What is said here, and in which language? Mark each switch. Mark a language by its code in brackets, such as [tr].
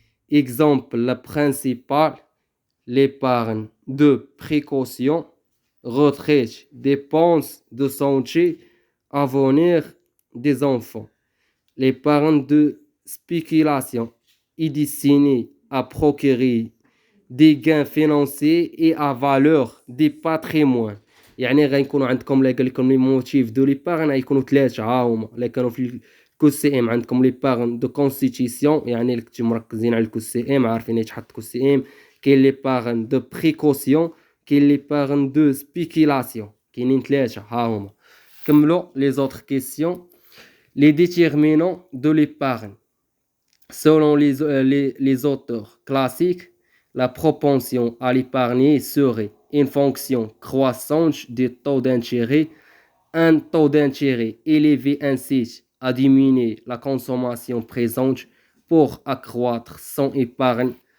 [fr] Exemple le principal, l'épargne de précaution, retraite, dépenses de santé, avenir des enfants. L'épargne de spéculation est destinée à procurer des gains financiers et à valeur des patrimoines. [ar] يعني غيكونوا عندكم لا قال لكم لي موتيف دو ليبارن غيكونوا ثلاثه ها هما. لا كانوا في الكو سي ام عندكم ليبارن دو كونستيتيسيون، يعني اللي كنتو مركزين على الكو سي ام عارفين يتحط كو سي ام. كاين ليبارن دو بريكوسيون، كاين ليبارن دو سبيكيلاسيون. كاينين ثلاثه ها هما. كملوا لي زوتر كيسيون. [fr] Les déterminants de l'épargne. Selon les auteurs classiques, la propension à l'épargner serait une fonction croissante des taux d'intérêt. Un taux d'intérêt élevé incite à diminuer la consommation présente pour accroître son épargne.